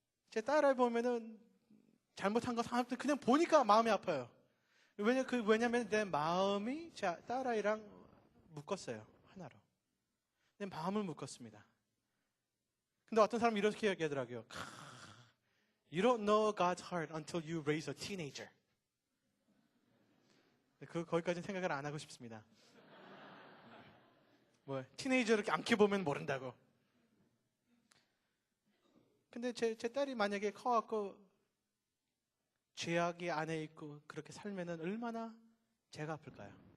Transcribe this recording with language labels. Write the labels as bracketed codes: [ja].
[ko] 제 딸을 보면은 잘못한 거 상관없이 그냥 보니까 마음이 아파요. 왜냐면 내 마음이 제 딸아이랑 묶었어요. 하나로. 내 마음을 묶었습니다. 근데 어떤 사람이 이렇게 얘기하더라고요. [en] You don't know God's heart until you raise a teenager. [ko] 거기까지는 생각을 안 하고 싶습니다. 티네이저를 이렇게 안 키워보면 모른다고. 근데 제 딸이 만약에 커갖고 죄악이 안에 있고 그렇게 살면은 얼마나 제가 아플까요?